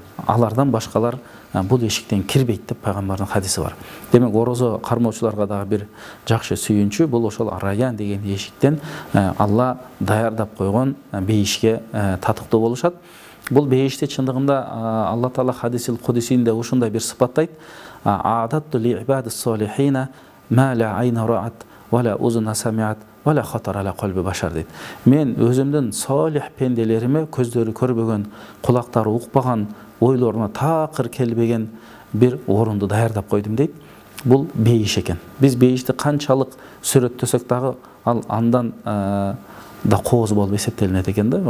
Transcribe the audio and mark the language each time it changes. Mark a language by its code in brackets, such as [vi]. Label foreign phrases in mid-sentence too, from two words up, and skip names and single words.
[ky] Алардан башкалар бул эшиктен кирбейт деп пайгамбардын хадиси бар. Демек орозо кармоочуларга дагы бир жакшы сүйүнчү бул ошол ар-райян деген эшиктен Алла даярдап койгон бейишке татыктуу болушат. Бул бейиште чындыгында Алла Таала хадисил кудусийинде ушундай бир сыпаттайт: [ar] "أعددت لعبادي الصالحين ما لا عين رأت ولا أذن سمعت ولا خطر على قلب بشر" дейт. [ky] Мен өзүмдүн солих пенделериме көздөрү көрбөгөн, кулактары укпаган, ойлоруна такыр келбеген бир орунду даярдап койдум дейт. Бул бейиш экен. Биз бейишти канчалык сүрөттөсөк дагы ал андан да кооз болуп эсептелинет экен да.